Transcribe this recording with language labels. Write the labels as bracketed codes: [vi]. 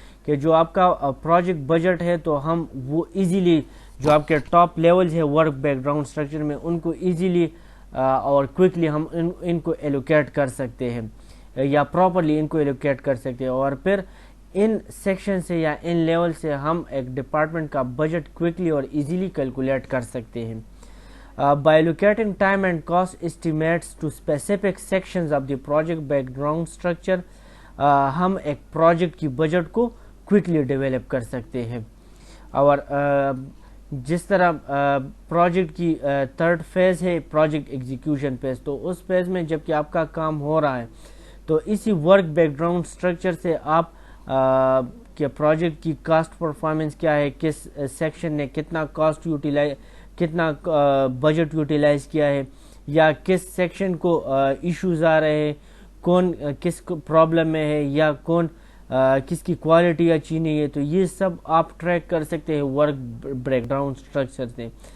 [ur] کہ جو آپ کا پروجیکٹ بجٹ ہے تو ہم وہ ایزیلی جو آپ کے ٹاپ لیولز ہے ورک بیک گراؤنڈ اسٹرکچر میں ان کو ایزیلی اور کوئکلی ہم ان کو ایلوکیٹ کر سکتے ہیں یا پراپرلی ان کو ایلوکیٹ کر سکتے ہیں, اور پھر ان سیکشن سے یا ان لیول سے ہم ایک ڈپارٹمنٹ کا بجٹ کوئکلی اور ایزیلی کیلکولیٹ کر سکتے ہیں. [en] By allocating time and cost estimates to specific sections of the project background structure, [ur] ہم ایک پروجیکٹ کی بجٹ کو کوئکلی ڈیولپ کر سکتے ہیں. اور جس طرح پروجیکٹ کی تھرڈ فیز ہے پروجیکٹ ایگزیکیوشن فیز, تو اس فیز میں جب کہ آپ کا کام ہو رہا ہے تو اسی ورک بیک گراؤنڈ اسٹرکچر سے آپ کہ پروجیکٹ کی کاسٹ پرفارمنس کیا ہے, کس سیکشن نے کتنا کاسٹ کتنا بجٹ یوٹیلائز کیا ہے, یا کس سیکشن کو ایشوز آ رہے ہیں, کون کس پرابلم میں ہے, یا کون کس کی کوالٹی اچھی نہیں ہے, تو یہ سب آپ ٹریک کر سکتے ہیں ورک بریک ڈاؤن اسٹرکچر سے.